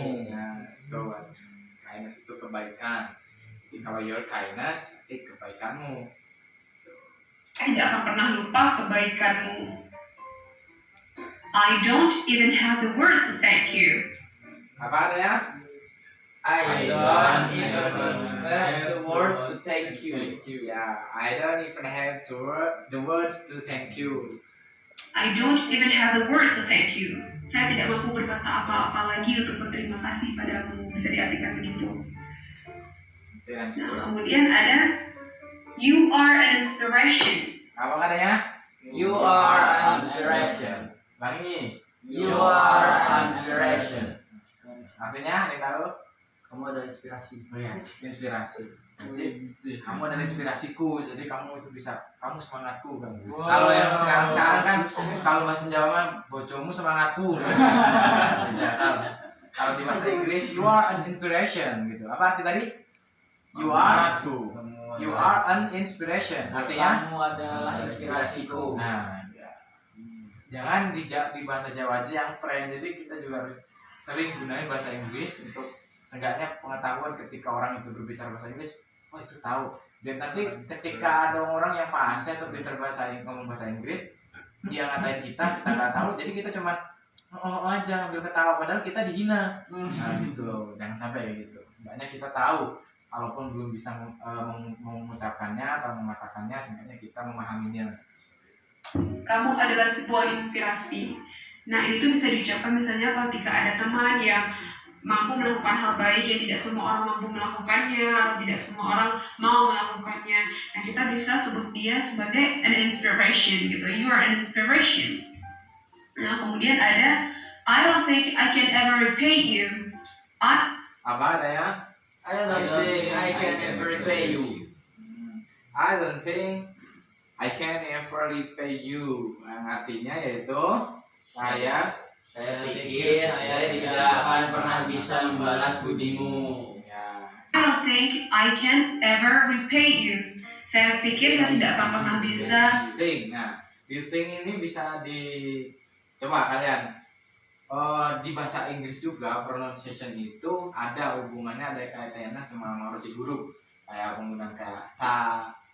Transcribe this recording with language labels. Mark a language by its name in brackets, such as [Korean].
[Indonesian] Nah, itu kindness itu kebaikan. Jadi kalau [English] your kindness [Indonesian] berarti kebaikanmu. Saya tidak akan pernah lupa kebaikanmu. [English] I don't even have the words to thank you. [Indonesian] Apa artinya? [English] I don't even have the word to thank you. Ya, I don't even have the words to thank you. I don't even have the words to thank you. [Indonesian] Saya tidak mampu berkata apa-apa lagi untuk berterima kasih padamu. Bisa diartikan begitu. Dan Nah, kemudian ada [English] you are an inspiration. [Indonesian] apa katanya? [English] You are an inspiration. [Indonesian] Lagi. [English] You are an inspiration. [Indonesian] Artinya, ada yang tahu? Kamu ada inspirasi. Oh ya, inspirasi. Jadi kamu adalah inspirasiku, jadi kamu itu bisa, kamu semangatku kan. Wow. Kalau yang sekarang kan, kalau bahasa Jawa mah bojomu semangatku. Ya, kalau di bahasa Inggris [English] you are an inspiration [Indonesian] gitu. Apa arti tadi? [English] You are you are an inspiration. [Indonesian] Artinya Kamu adalah inspirasiku. nah, ya. Jangan di bahasa Jawa aja yang tren. Jadi kita juga harus sering gunain bahasa Inggris untuk seenggaknya pengetahuan ketika orang itu berbicara bahasa Inggris, oh itu tahu. Dan nanti ketika ada orang yang fasih atau ngomong bahasa Inggris, dia ngatain kita nggak tahu, jadi kita cuma aja ambil ketawa, padahal kita dihina. Nah gitu loh, jangan sampai kayak gitu. Seenggaknya kita tahu, walaupun belum bisa mengucapkannya atau mengatakannya, seenggaknya kita memahaminya. Kamu adalah sebuah inspirasi. Nah, ini tuh bisa diucapkan misalnya ketika ada teman yang mampu melakukan hal baik yang tidak semua orang mampu melakukannya atau tidak semua orang mau melakukannya. Nah, kita bisa sebut dia sebagai [English] an inspiration [Indonesian] gitu. [English] You are an inspiration. [Indonesian] Nah, kemudian ada [English] I don't think I can ever repay you. [Indonesian] Apa ada ya? [English] I don't think I can ever repay you. I don't think I can ever repay you. [Indonesian] Yang artinya yaitu saya pikir saya tidak akan pernah bisa membalas budimu. ya, [English] I don't think I can ever repay you. [Indonesian] Saya pikir saya tidak akan pernah bisa. [English] think. [Indonesian] Nah, [English] you think [Indonesian] ini bisa coba kalian di bahasa Inggris juga pronunciation itu ada hubungannya, ada kaitannya sama rojek huruf, kayak penggunaan kayak ta.